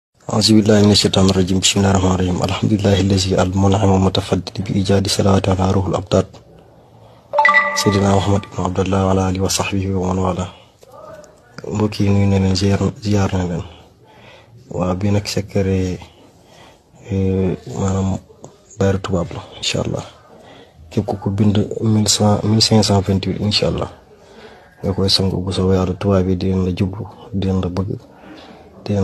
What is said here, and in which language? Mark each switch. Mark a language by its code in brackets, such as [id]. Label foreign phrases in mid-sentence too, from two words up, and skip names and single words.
[ar] أعوذ بالله من الشيطان الرجيم بسم الله الرحمن الرحيم الحمد لله الذي المنعم المتفضل بإيجاد صلوات على روح الأبطال سيدنا محمد بن عبد الله وعلى آله وصحبه ومن والاه [wo] mbokk yi nuyu na leen ziar na leen waa bi nag secret maanaam bayru tubaab la [ar] إن شاء الله [wo] képp ku ko bind 1528 [ar] إن شاء الله [wo] nga koy sangu bu soobee yàlla tubaab yi dinañ la jublu dinañ la bëgg dinañ